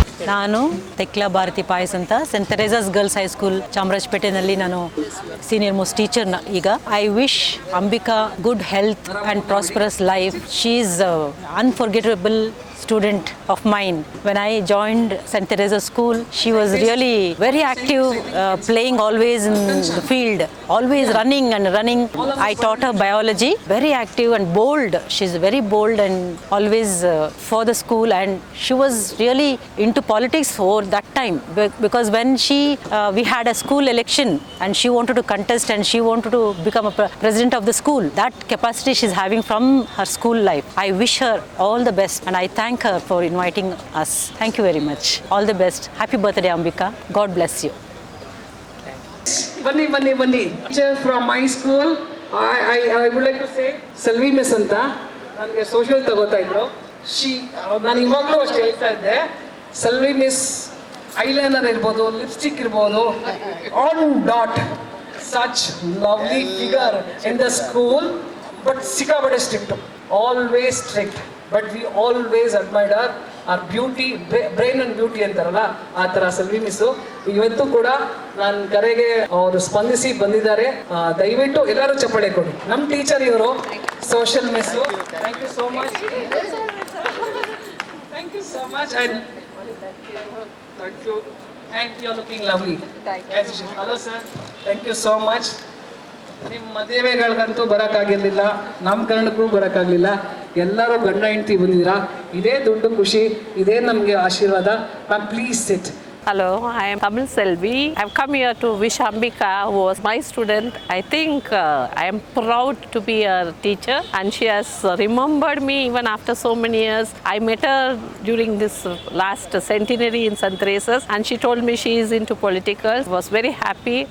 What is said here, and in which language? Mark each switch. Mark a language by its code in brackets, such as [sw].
[kn] ನಾನು ತೆಕ್ಲಾ ಭಾರತಿ ಪಾಯಸ್ ಅಂತ scent ಥೆರೇಸಾಸ್ girls high school ಚಾಮರಾಜಪೇಟೆನಲ್ಲಿ ನಾನು ಸೀನಿಯರ್ ಮೋಸ್ಟ್ ಟೀಚರ್ನ. [en] ಈಗ I wish Ambika good health and prosperous life. She is unforgettable student of mine. When I joined St. Teresa School, she was really very active, playing always in the field, always running. I taught her biology, very active and bold. She's very bold and always for the school, and she was really into politics for that time, because when we had a school election and she wanted to contest and she wanted to become a president of the school. That capacity she's having from her school life. I wish her all the best and I thank her for inviting us. Thank you very much. All the best. Happy birthday, Ambika. God bless you. Bani. Teacher from my school, I would like to say Selvi Miss anta [kn] ನನಗೆ social ತಗೋತಾ ಇದ್ರು. ನಾನು ಇವಾಗಲೂ ಅಷ್ಟೇ ಹೇಳ್ತಾ ಇದ್ದೆ, Selvi miss eyeliner ಇರ್ಬೋದು, lipstick ಇರ್ಬೋದು, [en] On dot, such lovely figure in the school. But ಸಿಕ್ಕಾಪಟ್ಟೆ strict, always strict. But we always admired our beauty, brain and beauty [kn] ಅಂತಾರಲ್ಲ, ಆ ಥರ [en] Selvi miss. [kn] ಇವತ್ತು ಕೂಡ ನನ್ನ ಕರೆಗೆ ಅವರು ಸ್ಪಂದಿಸಿ ಬಂದಿದ್ದಾರೆ. ದಯವಿಟ್ಟು ಎಲ್ಲರೂ ಚಪ್ಪಾಳೆ ಕೊಡಿ. ನಮ್ಮ ಟೀಚರ್ ಇವರು, social miss. [en] Thank you so much. Thank you so much. And thank you. And you are looking lovely. Hello sir, thank you so much. [kn] ನಿಮ್ಮ ಮದುವೆಗಳಿಗಂತೂ ಬರೋಕ್ಕಾಗಿರಲಿಲ್ಲ, ನಾಮಕರಣಕ್ಕೂ ಬರೋಕ್ಕಾಗಲಿಲ್ಲ. ಎಲ್ಲರೂ ಗಂಡ ಹೆಂಡತಿ ಬಂದಿದ್ದೀರಾ, ಇದೇ ದೊಡ್ಡ ಖುಷಿ, ಇದೇ ನಮಗೆ ಆಶೀರ್ವಾದ. [en] Ma'am please sit. Hello, I am Tamil Selvi. I have come here to wish Ambika, who was my student. I think I am proud to be a teacher, and she has remembered me even after so many years. I met her during this last centenary in St. Teresa's, and she told me she is into political. I was very happy.